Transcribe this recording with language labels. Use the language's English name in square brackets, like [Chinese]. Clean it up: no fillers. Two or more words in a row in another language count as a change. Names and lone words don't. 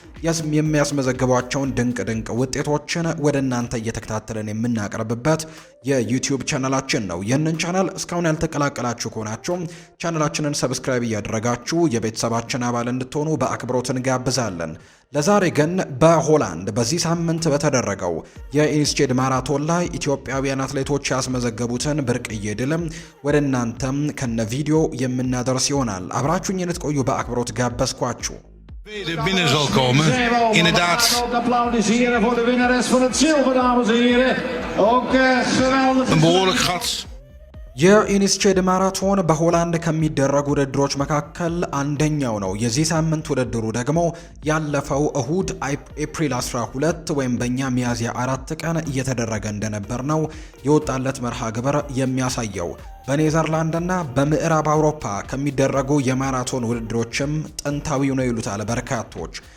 [Amharic] የሚያስመዘግቧቸውን ድንቅ ውጤቶችን ወደ እናንተ እየተከታተለን የምናቀርብበት የዩቲዩብ ቻናላችን ነው። ይህንን ቻናል እስካሁን ያልተቀላቀላችሁ ከሆናችሁ ቻናላችንን ሰብስክራይብ እያደረጋችሁ የቤተሰባችን አባል እንድትሆኑ በአክብሮት እንጋብዛለን። ለዛሬ ግን በሆላንድ በዚህ ሳምንት በተደረገው የኢንስቼድ ማራቶን ላይ ኢትዮጵያውያን atletoች ያስመዘገቡትን ብርቅዬ ድልም ወደ እናንተም ከነ ቪዲዮ የምናደርስ ይሆናል። አብራችሁኝ እንድትቆዩ በአክብሮት ጋበዝኳችሁ። [Dutch] De binnen zal komen. Inderdaad. Applaus hier voor de winnares van het zilver, dames en heren. Ook geweldig. Een behoorlijk gat. [Amharic] የኢንስቼድ ማራቶን በሆላንድ ከሚደረጉ ውድድሮች መካከል አንደኛው ነው። የዚህ ሳምንት ውድድሩ ደግሞ ያለፈው እሁድ ኤፕሪል 12 ወይም በእኛ ሚያዝያ 4 ቀን እየተደረገ እንደነበር ነው የወጣለት መርሃ ግብር የሚያሳየው። በኔዘርላንድና በምዕራብ አውሮፓ ከሚደረጉ የማራቶን ውድድሮችም ጥንታዊው ነው ይሉታል በርካቶች።